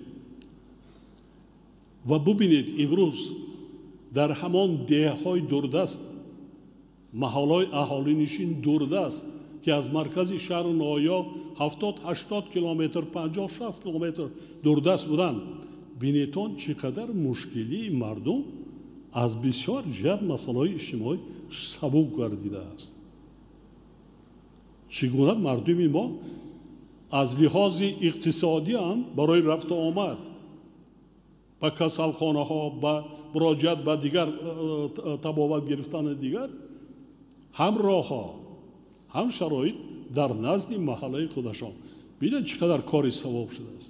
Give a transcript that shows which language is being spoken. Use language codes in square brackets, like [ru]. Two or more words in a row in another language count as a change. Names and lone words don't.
[fa] و ببینید امروز در همان دهه‌های دوردست، محل‌های اهالی نشین دوردست که از مرکز شهر نایا 70-80 کیلومتر 50-60 کیلومتر دوردست بودند، [tg] бинетон чӣ қадар мушкилии мардум аз бисёр ҷиҳат масъалаҳои иҷтимоӣ сабук гардидааст. чӣ гуна мардуми мо аз лиҳози иқтисодӣ ҳам барои рафту омад ба касалхонаҳо, ба муроҷиат ба дигар табобат гирифтани дигар ҳам роҳҳо, ҳам шароит дар назди маҳаллаи худашон бинед чӣ қадар кори савоб шудааст.